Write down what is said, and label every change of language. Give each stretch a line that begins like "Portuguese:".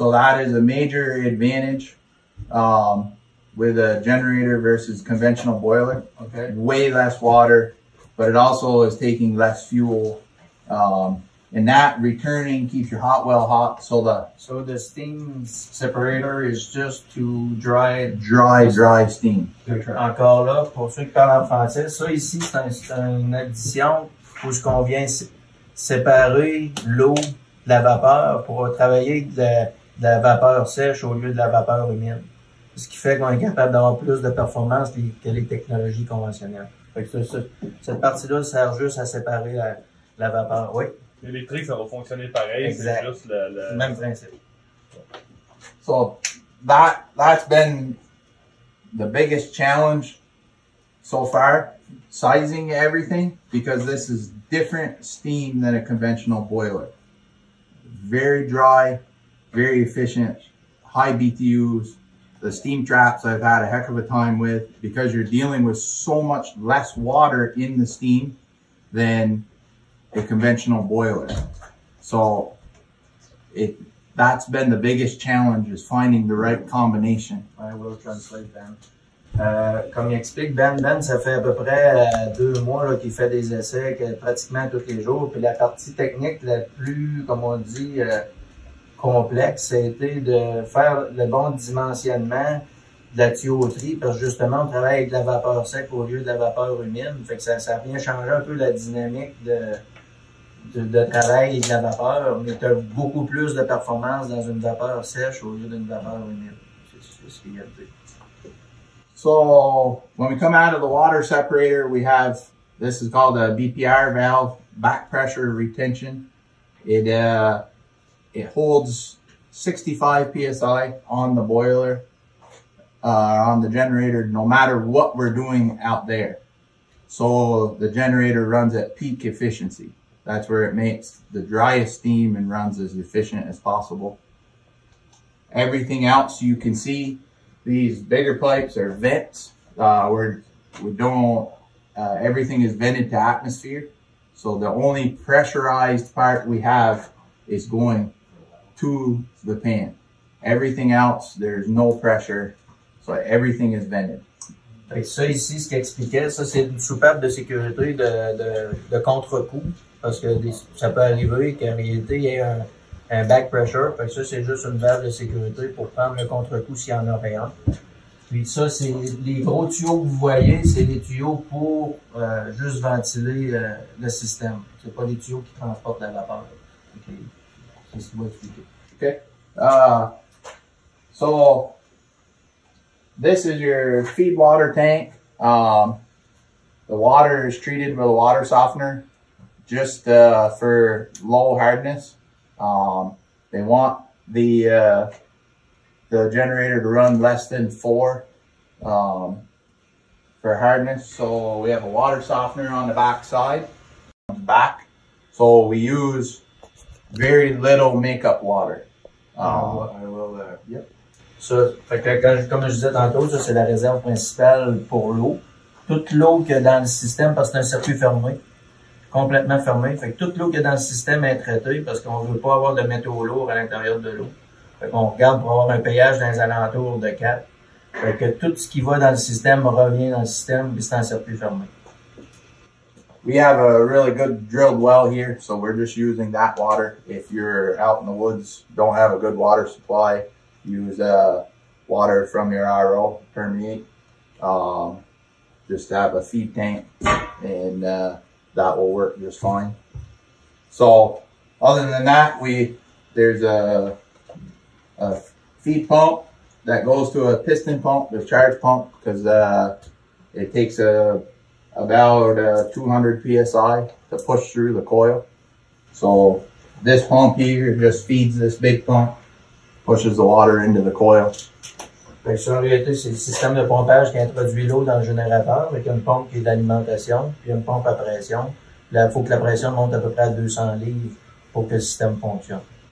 English: So that is a major advantage with a generator versus conventional boiler. Okay. Way less water, but it also is taking less fuel. And that returning keeps your hot well hot. So the steam separator is just to dry steam.
French: Encore là, pour ceux qui parlent en français, ça ici c'est une addition où ce qu'on vient séparer l'eau de la vapeur pour travailler de la vapeur sèche au lieu de la vapeur humide. Ce qui fait qu'on est capable d'avoir plus de performance que les technologies conventionnelles. Fait que cette partie-là sert juste à séparer la vapeur. Oui. L'électrique, ça va fonctionner pareil, c'est juste le même principe.
English: So that's been the biggest challenge so far, sizing everything, because this is different steam than a conventional boiler. Very dry, very efficient, high BTUs. The steam traps I've had a heck of a time with, because you're dealing with so much less water in the steam than a conventional boiler. So that's been the biggest challenge, is finding the right combination. I will translate Ben.
French: Comme il explique Ben, ça fait à peu près 2 mois qu'il fait des essais pratiquement tous les jours. Puis la partie technique la plus, comme on dit, complexe, ça a été de faire le bon dimensionnement de la tuyauterie, parce que justement on travaille avec de la vapeur sec au lieu de la vapeur humide. Fait que ça vient changer un peu la dynamique de travail et de la vapeur, mais tu as beaucoup plus de performance dans une vapeur sèche au lieu d'une vapeur humide. C'est ce qu'il y a dit.
English: So when we come out of the water separator, we have, this is called a BPR valve, back pressure retention. It holds 65 PSI on the boiler, on the generator, no matter what we're doing out there. So the generator runs at peak efficiency. That's where it makes the driest steam and runs as efficient as possible. Everything else you can see, these bigger pipes are vents. Everything is vented to atmosphere. So the only pressurized part we have is going to the pan. Everything else, there's no pressure. So everything is vented.
French: Fait que ça ici, ce qu'il expliquait, ça c'est une soupape de sécurité de contre-coup. Parce que ça peut arriver qu'en réalité, il y ait un back pressure. Fait que ça, c'est juste une valve de sécurité pour prendre le contre-coup s'il y en aurait un. Puis ça, c'est les gros tuyaux que vous voyez, c'est des tuyaux pour juste ventiler le système. C'est pas des tuyaux qui transportent la vapeur. Okay. C'est ce qu'il va expliquer.
English: Okay. So this is your feed water tank. The water is treated with a water softener, just for low hardness. They want the generator to run less than 4 for hardness. So we have a water softener on the back side, so we use very little makeup water. Yep.
French: Ça, fait que comme je disais tantôt, ça c'est la réserve principale pour l'eau. Toute l'eau qu'il y a dans le système, parce que c'est un circuit fermé, complètement fermé. Fait que toute l'eau qu'il y a dans le système est traitée parce qu'on veut pas avoir de métaux lourds à l'intérieur de l'eau. Fait qu'on regarde pour avoir un pH dans les alentours de 4. Fait que tout ce qui va dans le système revient dans le système, et c'est un circuit fermé.
English: We have a really good drilled well here, so we're just using that water. If you're out in the woods, don't have a good water supply, use water from your RO, permeate. Just have a feed tank, and that will work just fine. So other than that, there's a feed pump that goes to a piston pump, the charge pump, because it takes about 200 PSI to push through the coil. So this pump here just feeds this big pump, pushes the water into the coil.
French: Fait que ça, en réalité, c'est le système de pompage qui introduit l'eau dans le générateur avec une pompe qui est d'alimentation, puis une pompe à pression. Là, il faut que la pression monte à peu près à 200 livres pour que le système fonctionne.